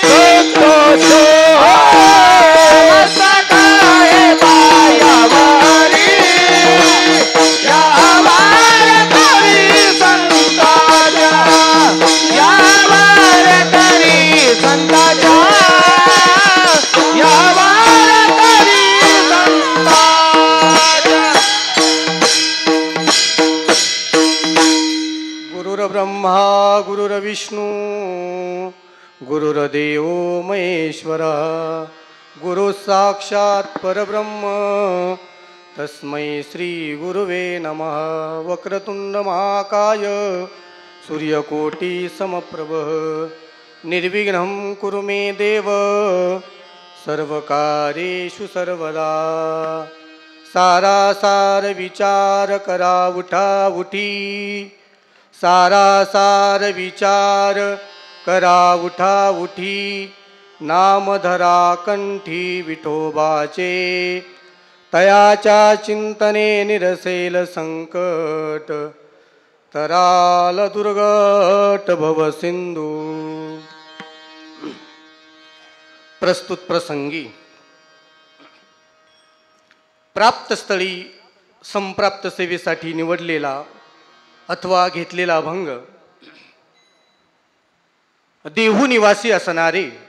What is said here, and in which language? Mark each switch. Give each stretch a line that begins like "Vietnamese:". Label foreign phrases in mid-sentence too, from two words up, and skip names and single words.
Marathi: संताच्या पायावरी या वार करी संताच्या या वार करी संताच्या या वार करी संताच्या गुरुर्ब्रह्मा
Sanskrit: गुरुर्विष्णू गुरुर्देव महेश्वर गुरु साक्षात परब्रह्म तस्मै श्री गुरुवे नमः वक्रतुंड महाकाय सूर्यकोटि समप्रभ निर्विघ्नं कुरु मे देव सर्वकार्येषु सर्वदा
Marathi: सारासार विचार करा उठा उठी सारासार विचार करा उठा उठी नामधरा कंठी विठोबाचे तयाच्या चिंतने निरसेल संकट तराल दुर्गट भव सिंधू. प्रस्तुत प्रसंगी प्राप्तस्थळी संप्राप्त सेवेसाठी निवडलेला अथवा घेतलेला अभंग देहू निवासी असणारे